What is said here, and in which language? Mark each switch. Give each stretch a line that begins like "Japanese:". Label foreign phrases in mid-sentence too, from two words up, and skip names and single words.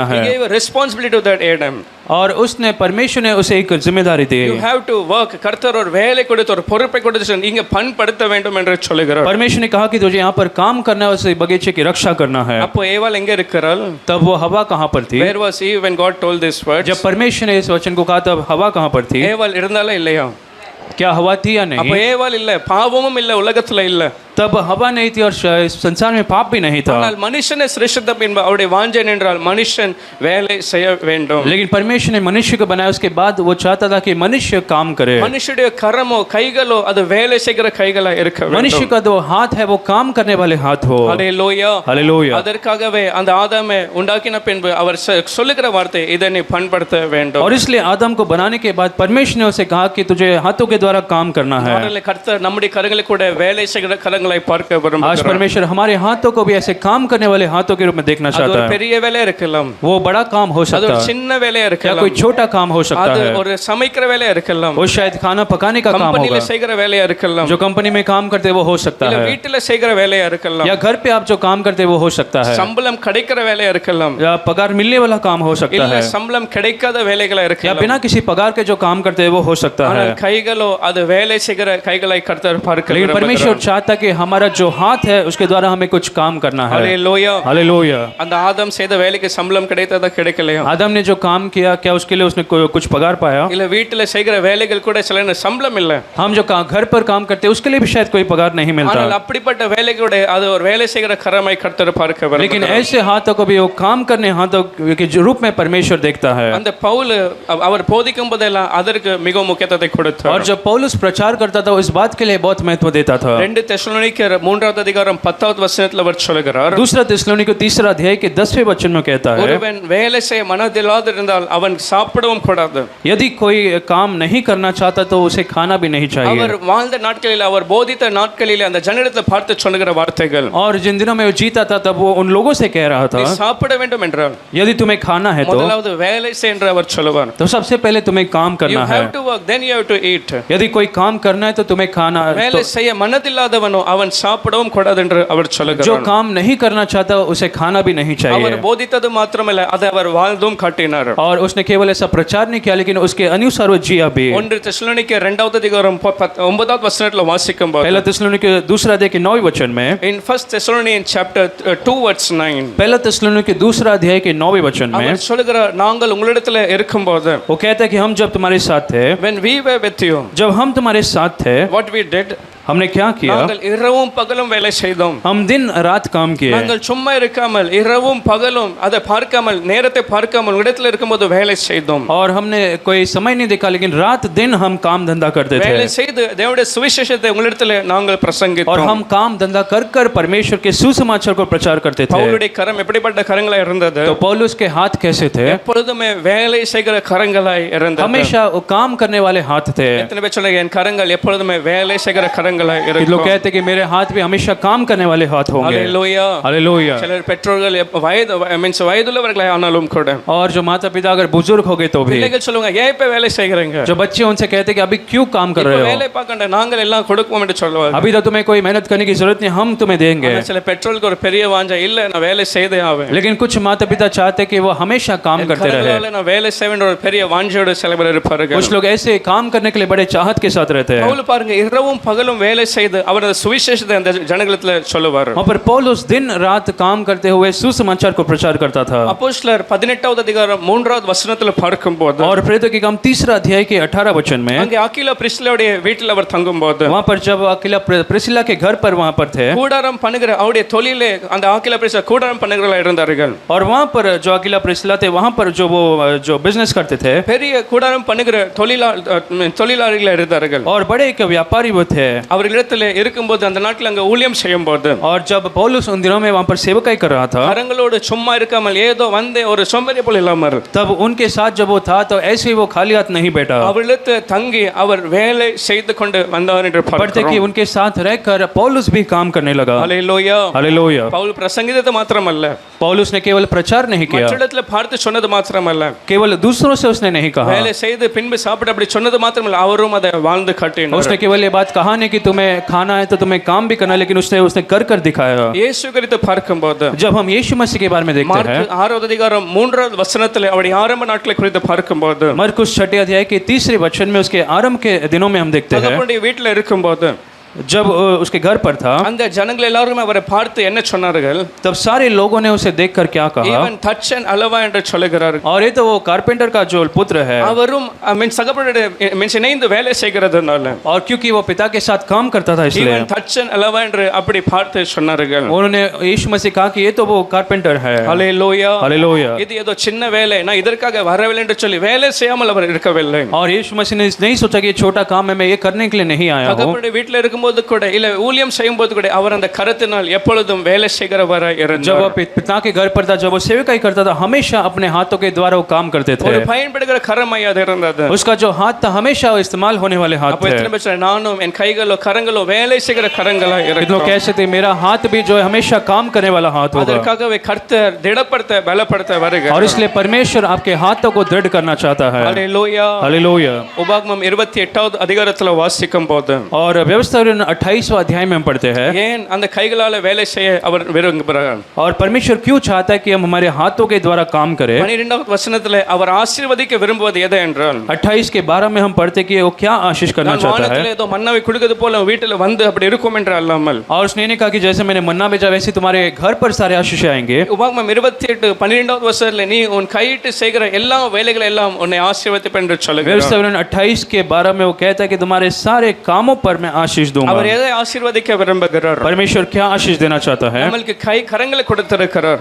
English: He
Hindi: है,
English: gave a responsibility to that Adam.
Hindi: और उसने परमेश्वर ने उसे एक जिम्मेदारी दी।
English: You have to work.
Tamil: கர்த்தர் ஒரு வேலை கொடுத்து ஒரு பொறுப்பை கொடுத்து நீங்க பண்படுத்த வேண்டும் என்று சொல்லுகிறார்.
Hindi: परमेश्वर ने कहा कि तुझे यहाँ पर काम करना है, उस बगीचे की रक्षा करना है।
Tamil: அப்போ ஏவாள் எங்க இருக்கிறாள்?
Hindi: तब वो हवा कहाँ पर थी?
English: Where was Eve when God told this word?
Hindi: जब परमेश्वर ने इस वचन को कहा तब हवा कहाँ पर थी?
Tamil: ஏவாள் இருந்தாளா இல்லையா?
Hindi: क्या हवा थी या
Tamil: அப்போ
Hindi: नहीं?
Tamil: ஏவாள் இல்ல, பாவமும் இல்ல, உலகத்துல இல்ல.
Hindi: तब हवा नहीं थी और इस संसार में पाप भी नहीं था।
Tamil: ஆனால் மனுஷனை சிருஷ்டித்த பின்பு அவருடைய வாஞ்சை என்றால் மனுஷன் வேலை செய்ய வேண்டும்.
Hindi: लेकिन परमेश्वर ने मनुष्य को बनाया, उसके बाद वो चाहता था कि मनुष्य काम करे।
Tamil: மனுஷனுடைய கரமோ கைகளோ அது வேலை செய்கிற கைகளா இருக்க வேண்டும்.
Hindi: मनुष्य का जो हाथ है वो काम करने वाले हाथ हो।
Tamil: ஹல்லேலூயா.
Hindi: हालेलुया।
Tamil: அதற்காகவே அந்த ஆதாமை உண்டாக்கின பின்பு அவர் சொல்லுகிற வார்த்தை, இதை நீ பண்படுத்த வேண்டும்.
Hindi: और इसलिए आदम को बनाने के बाद परमेश्वर ने उसे कहा कि तुझे हाथों के द्वारा काम करना है।
Tamil: மாறல கர்த்தர் நம்முடைய கரங்களை கூட வேலை செய்கிற கரங்களை பார்க்க
Hindi: आज
Tamil: விரும்புகிறார்.
Hindi: परमेश्वर हमारे हाथों को भी ऐसे काम करने वाले हाथों के रूप में देखना
Tamil: அது
Hindi: चाहता
Tamil: ஒரு
Hindi: है।
Tamil: பெரிய வேலையா இருக்கலாம்,
Hindi: वो बड़ा काम हो
Tamil: அது
Hindi: सकता
Tamil: ஒரு
Hindi: है
Tamil: சின்ன வேலையா
Hindi: या
Tamil: இருக்கலாம்,
Hindi: कोई छोटा काम हो सकता
Tamil: அது
Hindi: है।
Tamil: ஒரு சமைக்கிற வேலையா இருக்கலாம்,
Hindi: वो शायद खाना पकाने का काम
Tamil: கம்பெனில
Hindi: होगा,
Tamil: செய்கிற வேலையா இருக்கலாம்,
Hindi: जो कंपनी में काम करते हैं वो हो सकता
Tamil: இல்ல
Hindi: है,
Tamil: வீட்டில செய்கிற வேலையா இருக்கலாம்,
Hindi: या घर पे आप जो काम करते हैं वो हो सकता है,
Tamil: சம்பளம் கிடைக்கிற வேலையா இருக்கலாம்,
Hindi: या पगार मिलने वाला काम हो सकता
Tamil: இல்ல
Hindi: है,
Tamil: சம்பளம் கிடைக்காத வேலைகளா
Hindi: या
Tamil: இருக்கலாம்.
Hindi: बिना किसी पगार के जो काम करते हैं वो हो सकता है।
Tamil: ஆனால் கைகளோ அது வேலை செய்கிற கைகளை கர்த்தர் பார்க்க
Hindi: लेकिन परमेश्वर
Tamil: விரும்புகிறார்.
Hindi: चाहता कि हमारा जो हाथ है उसके द्वारा हमें कुछ काम करना है।
Tamil: ஹல்லேலூயா.
Hindi: हालेलुया।
Tamil: அந்த ஆதாம் செய்த வேலைக்கு சம்பளம் கிடைத்ததா கிடைக்கலையா?
Hindi: आदम ने जो काम किया क्या उसके लिए उसने कुछ पगार पाया?
Tamil: இல்ல வீட்டில செய்கிற வேலைகள் கூட சில நேரம் சம்பளம் இல்ல,
Hindi: हम जो घर पर काम करते हैं उसके लिए भी शायद कोई पगार नहीं मिलता।
Tamil: ஆனால் அப்படிப்பட்ட வேலைகளோட அது ஒரு வேலை செய்கிற கரமை கர்த்தர் பார்க்க
Hindi: लेकिन
Tamil: விரும்புகிறார்.
Hindi: ऐसे हाथों को भी वो काम करने हाथों के रूप में परमेश्वर देखता है।
Tamil: அந்த பவுல் அவர் போதிக்கும் போதெல்லாம் அதற்கு மிகவும் முக்கியத்துவத்தை கொடுத்தார்.
Hindi: और जब पौलुस प्रचार करता था वो इस बात के लिए बहुत महत्व देता था।
Tamil: 2 தெசலோனிக்கர் 3வது அதிகாரம் 10வது வசனத்துல அவர் சொல்கிறார்,
Hindi: दूसरा थिस्सलुनीके तीसरा अध्याय के 10वें वचन में कहता है,
Tamil: ஒருவன் வேலை செய்ய மனதில்லாதிருந்தால் அவன் சாப்பிடவும் கூடாது.
Hindi: यदि कोई काम नहीं करना चाहता तो उसे खाना भी नहीं
Tamil: அவர்
Hindi: चाहिए।
Tamil: வாழ்ந்த நாட்களில் அவர் போதித்த நாட்களில் அந்த ஜனத்தை பார்த்து சொல்லுகிற வார்த்தைகள்,
Hindi: और जिन दिनों में वो जीता था तब वो उन लोगों से कह रहा
Tamil: நீ
Hindi: था,
Tamil: சாப்பிட வேண்டும் என்றால்
Hindi: यदि तुम्हें खाना है तो
Tamil: முதலாவது வேலை செய் என்று அவர் சொல்லுவார்.
Hindi: सबसे पहले तुम्हें काम
English: You
Hindi: करना है।
English: have to work, then you have to eat.
Hindi: यदि कोई काम करना है तो तुम्हें खाना
Tamil: வேலை செய்ய மனதில்லாதவனோ அவன் சாப்பிடவும் கூடாது என்று அவர்
Hindi: जो
Tamil: சொல்லுகிறார்.
Hindi: काम नहीं करना चाहता उसे खाना भी नहीं
Tamil: அவர்
Hindi: चाहिए।
Tamil: போதித்தது மாத்திரமல்ல, அதை அவர் வாழ்ந்தும் காட்டினார்.
Hindi: और उसने केवल ऐसा प्रचार नहीं किया लेकिन उसके अनुसार वो जिया भी।
Tamil: 1 தெசலோனிக்கர் 2வது அதிகாரம் 9வது வசனத்துல வாசிக்கும்போது,
Hindi: पहला थिस्सलुनीके दूसरा अध्याय के 9वें वचन में,
English: in 1 Thessalonians chapter 2 verse 9,
Hindi: पहला थिस्सलुनीके दूसरा अध्याय के 9वें वचन में
Tamil: அவர் சொல்லுகிறார், நாங்கள் உங்களிடத்துல இருக்கும்போது,
Hindi: वो कहता है कि हम जब तुम्हारे साथ थे,
English: when we were with you,
Hindi: जब हम तुम्हारे साथ थे,
English: what we did,
Hindi: हमने क्या किया?
Tamil: நாங்கள் இரவும் பகலும் வேலை செய்தோம்.
Hindi: हम दिन रात काम किए
Tamil: நாங்கள் சும்மா இருக்காமல் இரவும் பகலும் அதை பார்க்காமல் நேரத்தை பார்க்காமல் இடத்துல இருக்கும்போது வேலை செய்தோம்.
Hindi: और हमने कोई समय नहीं देखा लेकिन रात दिन हम काम धंधा करते
Tamil: வேலை
Hindi: थे
Tamil: செய்து தேவனுடைய சுவிசேஷத்தை உங்களிடத்துல நாங்கள்
Hindi: और
Tamil: பிரசங்கித்தோம்.
Hindi: हम काम धंधा कर कर परमेश्वर के सुसमाचार को प्रचार करते थे।
Tamil: பவுலுடைய கரம் எப்படிப்பட்ட கரங்களா இருந்தது?
Hindi: तो पौलुस के हाथ कैसे थे?
Tamil: எப்பொழுதுமே வேலை செய்கிற கரங்களாய் இருந்தது.
Hindi: हमेशा वो काम करने वाले हाथ थे।
Tamil: எத்தனை பேர் சொல்லுங்க, என் கரங்கள் எப்பொழுதுமே வேலை செய்கிற கரங்களாய்
Hindi: लोग
Tamil: இருக்கும்.
Hindi: कहते हैं कि मेरे हाथ भी हमेशा काम करने वाले हाथ होंगे।
Tamil: ஹல்லேலூயா.
Hindi: हालेलुया।
Tamil: சிலர் பெற்றோர்கள் வயதுள்ளவர்களாய் ஆனாலும் கூட
Hindi: और जो माता पिता अगर बुजुर्ग हो गए तो भी
Tamil: பிள்ளைகள் சொல்லுவாங்க, ஏன் இப்ப வேலை செய்கிறீங்க?
Hindi: जो बच्चे उनसे कहते हैं कि अभी क्यों काम कर
Tamil: இப்ப
Hindi: रहे हो?
Tamil: வேலை பார்க்கണ്ട, நாங்கள் எல்லாம் கொடுப்போம் என்று சொல்லுவாங்க.
Hindi: अभी तो तुम्हें कोई मेहनत करने की जरूरत नहीं, हम तुम्हें देंगे।
Tamil: ஆனா சில பெற்றோர்களுக்கு ஒரு பெரிய வாஞ்சை, இல்ல நான் வேலை செய்தே ஆவேன்.
Hindi: लेकिन कुछ माता पिता चाहते हैं कि वो हमेशा काम करते रहे।
Tamil: கரங்களால நான் வேலை செய்ய வேண்டிய ஒரு பெரிய வாஞ்சையோட சில பேர் இருப்பார்கள்.
Hindi: कुछ लोग ऐसे काम करने के लिए बड़े चाहत के साथ रहते हैं।
Tamil: பவுல் பாருங்க, இரவும் பகலும் வேலை செய்து அவர் அந்த சுவிசேஷத்தை அந்த ஜனங்களுக்கு சொல்லுவார்.
Hindi: वहाँ पर पौलुस दिन रात काम करते हुए सुसमाचार को प्रचार करता था.
Tamil: அப்போஸ்தலர் 18வது அதிகாரம் 3வது வசனத்துல பார்க்கும்போது
Hindi: और प्रेरितों के काम 3 अध्याय के 18 वचन में
Tamil: அங்கே அகிலா பிரிஸ்கில்லாவுடைய வீட்டில் அவர் தங்கும்போது
Hindi: वहाँ पर जब अकेला प्रिसिला के घर पर वहाँ पर थे
Tamil: கூடாரம் பண்ணுகிற அவருடைய தொழிலே அந்த அகிலா பிரிஸ்கில்லா கூடாரம் பண்ணுகிறவர்களா இருந்தார்கள்.
Hindi: और वहाँ पर जो अकेला प्रिसिला थे वहाँ पर जो वो जो बिजनेस करते थे
Tamil: பெரிய கூடாரம் பண்ணுகிற தொழிலாளிகளா இருந்தார்கள்.
Hindi: और बड़े एक व्यापारी वो थे.
Tamil: அவர்களிடத்தில் இருக்கும்போது அந்த நாட்டில் அங்கே ஊழியம் செய்யும் போது
Hindi: और जब पौलुस उन दिनों में वहाँ पर सेवकाई कर रहा था
Tamil: கரங்களோடு சும்மா இருக்காமல் ஏதோ வந்து ஒரு சோம்பேறி போல இல்லாமல்
Hindi: तब उनके साथ जब वो था तो ऐसे ही वो खाली हाथ नहीं बैठा.
Tamil: அவர்களிடத்தில் தங்கி அவர் வேலை செய்து கொண்டு வந்தார் என்று
Hindi: पढ़ते
Tamil: பார்க்கிறோம்.
Hindi: कि उनके साथ रहकर पौलुस भी काम करने लगा.
Tamil: ஹல்லேலூயா.
Hindi: हालेलुया.
Tamil: பவுல் பிரசங்கித்தது மாத்திரமல்ல,
Hindi: पौलुस ने केवल प्रचार नहीं किया,
Tamil: மற்றஇடத்துல பார்த்து சொன்னது மாத்திரமல்ல,
Hindi: केवल दूसरों से उसने नहीं कहा,
Tamil: வேலை செய்து பின்பு சாப்பிட்டு அப்படி சொன்னது மாத்திரமல்ல, அவரும் அதை வாழ்ந்து காட்டினார்.
Hindi: उसने केवल ये बात कहा नहीं कि तुम्हें खाना है तो तुम्हें काम भी करना, लेकिन उसने कर कर दिखाया.
Tamil: இயேசு குறித்து பார்க்கும்போது
Hindi: जब हम यीशु मसीह के बारे में देखते हैं,
Tamil: மார்க் 6வது அதிகாரம் 3வது வசனத்தில் அவருடைய ஆரம்ப நாட்களை குறித்து பார்க்கும்போது
Hindi: मरकुस 6 अध्याय के 3 वचन में उसके आरंभ के दिनों में हम देखते हैं
Tamil: தகப்பனுடைய வீட்டில் இருக்கும்போது
Hindi: जब उसके घर पर था
Tamil: அந்த ஜனங்கள் எல்லாரும் அவரை பார்த்து என்ன சொன்னார்கள்?
Hindi: तब सारे लोगों ने उसे देखकर क्या कहा,
Tamil: ஈவன் தச்சன் அலவா என்று சொல்லுகிறார்கள்.
Hindi: और ये तो वो कारपेंटर का जो पुत्र है,
Tamil: அவரும் சகப்பனுடைய இணைந்து வேலை செய்கிறதுனால
Hindi: और क्योंकि वो पिता के साथ काम करता था इसलिए
Tamil: ஈவன் தச்சன் அலவா என்று அப்படி பார்த்து சொன்னார்கள்.
Hindi: उन्होंने यीशु मसीह कहा कि ये तो वो कारपेंटर है.
Tamil: ஹல்லேலூயா.
Hindi: हालेलुया.
Tamil: இது ஏதோ சின்ன வேலை, நான் இதற்காக வரவில்லை என்று சொல்லி வேலை செய்யாமல் அவர் இருக்கவில்லை.
Hindi: और यीशु मसीह ने नहीं सोचा कि ये छोटा काम है, मैं ये करने के लिए नहीं आया हूँ.
Tamil: தகப்பனுடைய வீட்டில் இருக்கும்போது கூட இல்ல ஊழியம் செய்யும்போது கூட அவர் அந்த கரத்தினால் எப்பொழுதும் வேலை செய்கிறவராய்
Hindi: जब
Tamil: இருந்தார்.
Hindi: वो पिता के घर पर था, जब वो सेवकाई करता था, हमेशा अपने हाथों के द्वारा वो काम करते
Tamil: ஒரு
Hindi: थे.
Tamil: பயன்படுகிற கரமாய் அது இருந்தது.
Hindi: उसका जो हाथ था हमेशा वो इस्तेमाल होने वाले हाथ
Tamil: அப்ப
Hindi: थे.
Tamil: எத்தனை பேர் சொல்றாங்க, நானும் என் கைகளோ கரங்களோ வேலை செய்கிற கரங்களா
Hindi: कितनों
Tamil: இருக்கும்.
Hindi: कैसे थे, मेरा हाथ भी जो है हमेशा काम करने वाला हाथ होगा.
Tamil: அதற்காகவே கர்த்தர் திடப்படுத்த பலப்படுத்த வருகிறார்.
Hindi: और इसलिए परमेश्वर आपके हाथों को दृढ़ करना चाहता है.
Tamil: ஹல்லேலூயா.
Hindi: हालेलुया.
Tamil: உபாகமம் 28வது அதிகாரத்துல வாசிக்கும் போது
Hindi: और व्यवस्था 28वां अध्याय में हम पढ़ते हैं,
Tamil: ஏன் அந்த கைகளால வேலை செய்ய அவர் விரும்புகிறார்?
Hindi: और परमेश्वर क्यों चाहता है कि हम हमारे हाथों के द्वारा काम करें.
Tamil: 12வது வசனத்துல அவர் ஆசீர்வதிக்க விரும்புவது எது என்றால்
Hindi: 28 के 12 में हम पढ़ते कि वो क्या आशीष करना
Tamil: நான்
Hindi: चाहता है.
Tamil: வானத்திலே ஏதோ மன்னாவை குடுக்கிறது போல வீட்டில் வந்து அப்படி இருக்கும் என்று அல்லாமல்
Hindi: और उसने नहीं कहा कि जैसे मैंने मन्ना भेजा वैसे तुम्हारे घर पर सारे आशीष आएंगे.
Tamil: உபாகமம் 28 12வது வசனத்துல நீ உன் கையிட்டு செய்கிற எல்லா வேலைகளை எல்லாம் உன்னை ஆசீர்வதிப்பேன் என்று சொல்லுகிறார்.
Hindi: व्यवस्था 28 के 12 में वो कहता है कि तुम्हारे सारे कामों पर मैं आशीष दूंगा.
Tamil: அவர் எதை ஆசீர்வதிக்க விரும்புகிறார்?
Hindi: परमेश्वर क्या आशीष देना चाहता है?
Tamil: நம்மளுக்கு கரங்களை கொடுத்திருக்கிறார்.